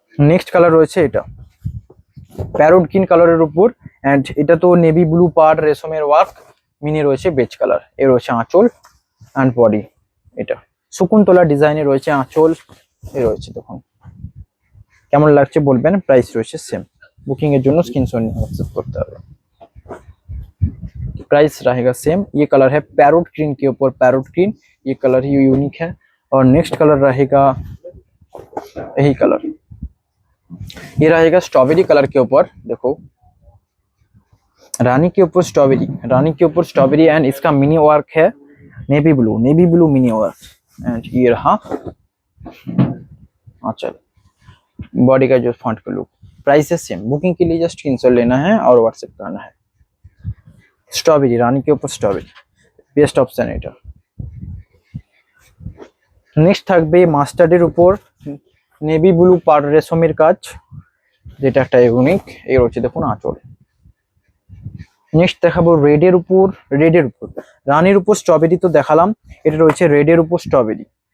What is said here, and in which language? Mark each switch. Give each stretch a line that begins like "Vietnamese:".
Bangla: Next colour রয়েছে এটা parrot green কালারের উপর, অ্যান্ড এটা তো নেভি ব্লু পার্ট রেশমের ওয়ার্ক, মিনি রয়েছে বেজ কালার। এ রয়েছে আঁচল অ্যান্ড বডি। এটা শকুন্তলা ডিজাইনে রয়েছে আঁচল। এ রয়েছে দেখুন, কেমন লাগছে বলবেন। প্রাইস রয়েছে সেম। बुकिंग এর জন্য स्क्रीनशॉट নিয়ে व्हाट्सएप করতে হবে।
Hindi: प्राइस रहेगा सेम। ये कलर है पैरोट ग्रीन के ऊपर पैरोट ग्रीन, ये कलर ही यूनिक है। और नेक्स्ट कलर रहेगा यही कलर, ये रहेगा स्ट्रॉबेरी कलर के ऊपर। देखो रानी के ऊपर स्ट्रॉबेरी, रानी के ऊपर स्ट्रॉबेरी, एंड इसका मिनी वर्क है navy blue mini work. And ये रहा अच्छा बॉडी का जो फॉन्ट का लुक। प्राइस है सेम। बुकिंग के लिए जस्ट स्क्रीनशॉट लेना है और व्हाट्सएप करना है। स्ट्रॉबेरी, रानी के ऊपर स्ट्रॉबेरी, बेस्ट ऑप्शन এটা।
Bangla: নেক্সট থাকবে মাস্টার্ডের উপর নেভি ব্লু পার রেশমের কাজ, যেটা একটা ইউনিক। এই রয়েছে দেখুন আঁচল। নেক্সট দেখাবো রেডের উপর রানীর উপর স্ট্রবেরি তো দেখালাম, এটা রয়েছে রেডের উপর স্ট্রবেরি।